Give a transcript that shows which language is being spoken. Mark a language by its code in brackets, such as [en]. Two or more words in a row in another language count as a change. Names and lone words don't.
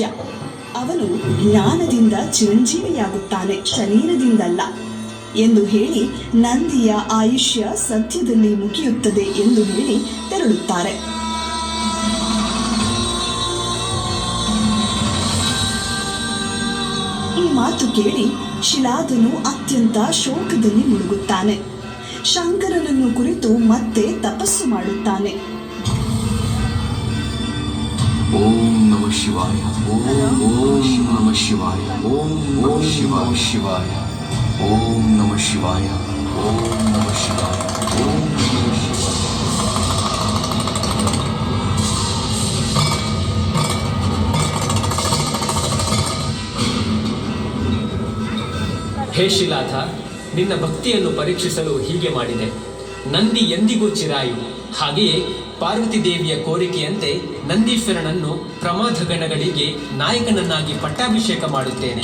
[kn] ಅವನು ಜ್ಞಾನದಿಂದ ಚಿರಂಜೀವಿಯಾಗುತ್ತಾನೆ, ಶರೀರದಿಂದಲ್ಲ ಎಂದು ಹೇಳಿ ನಂದಿಯ ಆಯುಷ್ಯ ಸದ್ಯದಲ್ಲಿ ಮುಗಿಯುತ್ತದೆ ಎಂದು ಹೇಳಿ ತೆರಳುತ್ತಾರೆ. ಈ ಮಾತು ಕೇಳಿ ಶಿಲಾಧನು ಅತ್ಯಂತ ಶೋಕದಲ್ಲಿ ಮುಳುಗುತ್ತಾನೆ. ಶಂಕರನನ್ನು ಕುರಿತು ಮತ್ತೆ ತಪಸ್ಸು ಮಾಡುತ್ತಾನೆ. [sa] ಓಂ ನಮಃ ಶಿವಾಯ, ಓಂ ನಮಃ ಶಿವಾಯ, ಓಂ ನಮಃ ಶಿವಾಯ ಶಿವಾಯ, ಓಂ ನಮಃ ಶಿವಾಯ, ಓಂ ನಮಃ ಶಿವಾಯ, ಓಂ ನಮಃ ಶಿವಾಯ. [kn] ಹೇ ಶಿಲಾಧ, ನಿನ್ನ ಭಕ್ತಿಯನ್ನು ಪರೀಕ್ಷಿಸಲು ಹೀಗೆ ಮಾಡಿದೆ. ನಂದಿ ಎಂದಿಗೂ ಚಿರಾಯು. ಹಾಗೆಯೇ ಪಾರ್ವತಿ ದೇವಿಯ ಕೋರಿಕೆಯಂತೆ ನಂದೀಶ್ವರನನ್ನು ಪ್ರಮಾದ ಗಣಗಳಿಗೆ ನಾಯಕನನ್ನಾಗಿ ಪಟ್ಟಾಭಿಷೇಕ ಮಾಡುತ್ತೇನೆ.